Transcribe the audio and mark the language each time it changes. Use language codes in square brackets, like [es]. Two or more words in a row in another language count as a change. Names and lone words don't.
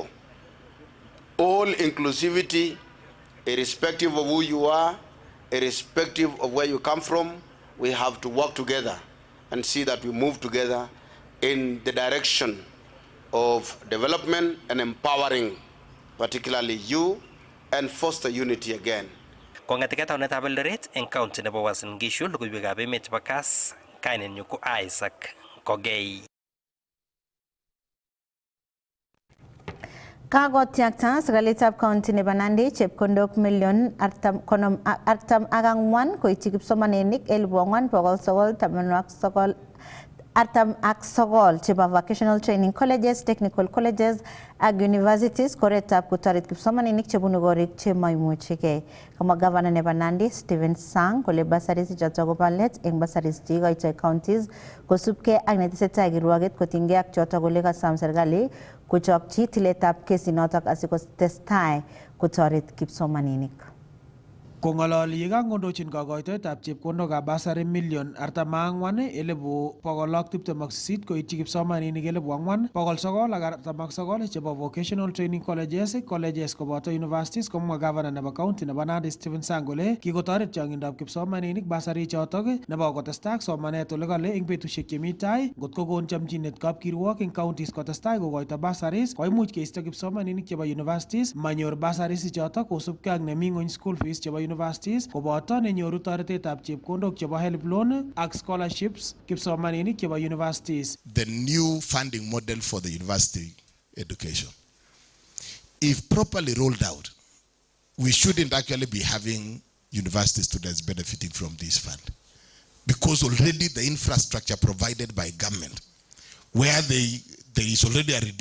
[en] All inclusivity, irrespective of who you are, irrespective of where you come from, we have to work together and see that we move together in the direction of development and empowering, particularly you, and foster unity again. [kln] Kong'eteke taunetab Eldoret eng county nebo Uasin Gishu, logoiwekab emet chebo Kass, kainenyu ko Isaac Kogei. Kagotyakta serikalitab county nebo Nandi chepkondok million 44 koityi kipsomaninik 4,999 chebo [en] vocational training colleges, technical colleges [kln] ak universities koretab kotoret kipsomaninik chebunu korik chemaimuchigei. Kamwa Governor nebo Nandi Stephen Sang kole bursaries choto kobo let eng bursaries cheikoitoi counties kosubkei ak netesetai kirwoget kotinygei ak choto kole kasam serikali kochokchi tiletab kesinotok asikotestai kotoret kipsomaninik. Kong'ololi yekangondochin kakoitoetab chepkondokab basari million 44,128 koityi kipsomaninik 4,949 chebo [en] vocational training colleges [kln] koboto universities, komwa Governor nebo county nebo Nandi Stephen Sang kole kikotoret chong'indab kipsomaninik basari chotok nebo kotestai ak somanet ole kale eng betusiek chemi tai ngotko kon chomchinet kapkirwok eng counties kotestai kokoito basaris koimuch keisto kipsomaninik chebo universities manyor basaris chotok kosubkei ak nemi ng'ony [en] school fees [kln] chebo universities koboto nenyoru toretetab chepkondok chebo [en] help loan [kln] ak scholarships kipsomaninik chebo universities. [en] The new funding model for the university education, if properly rolled out, we shouldn't actually be having university students benefiting from this fund, because already the infrastructure provided by government, where there is already a reduce.